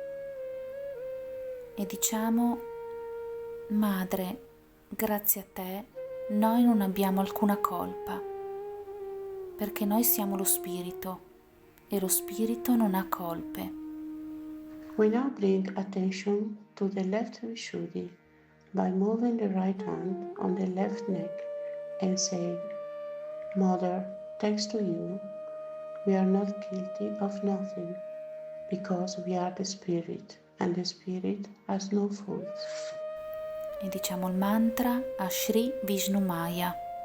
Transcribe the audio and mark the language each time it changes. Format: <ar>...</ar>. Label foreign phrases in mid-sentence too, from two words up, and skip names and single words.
<it>e diciamo: Madre, grazie a te noi non abbiamo alcuna colpa, perché noi siamo lo spirito e lo spirito non ha colpe.</it> <en>We now bring attention to the left Vishuddi by moving the right hand on the left neck and saying, Mother, thanks to you, we are not guilty of nothing, because we are the Spirit, and the Spirit has no faults.</en> <it>E diciamo il mantra a Shri Vishnumaya.</it>